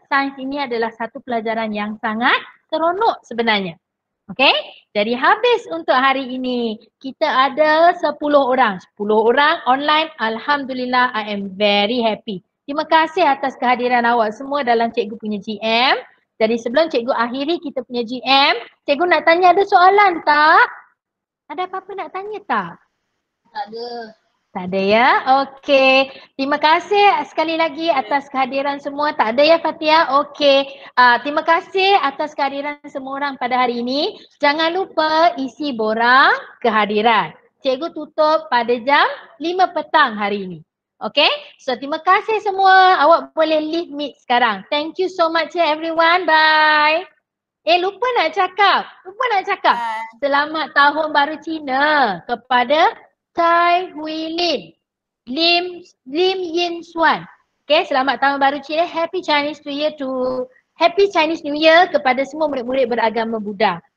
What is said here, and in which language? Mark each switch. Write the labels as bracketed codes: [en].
[ms] Sains ini adalah satu pelajaran yang sangat seronok sebenarnya. [en] Okay? [ms] Jadi habis untuk hari ini. Kita ada 10 orang. 10 orang online. [en] Alhamdulillah, I am very happy. [ms] Terima kasih atas kehadiran awak semua dalam cikgu punya GM. Jadi sebelum cikgu akhiri kita punya GM, cikgu nak tanya ada soalan tak? Ada apa-apa nak tanya tak? Tak ada. Tak ada ya? Okey. Terima kasih sekali lagi atas kehadiran semua. Tak ada ya Fatia? Okey. Terima kasih atas kehadiran semua orang pada hari ini. Jangan lupa isi borang kehadiran. Cikgu tutup pada jam 5 petang hari ini. [en] Okay, so [ms] terima kasih semua. Awak boleh [en] leave meet [ms] sekarang. [en] Thank you so much everyone. Bye. [ms] Lupa nak cakap. Selamat Tahun Baru Cina kepada Tai Hui Lin, Lim Yin Xuan. [en] Okay, [ms] selamat Tahun Baru Cina. [en] Happy Chinese New Year [ms] kepada semua murid-murid beragama Buddha.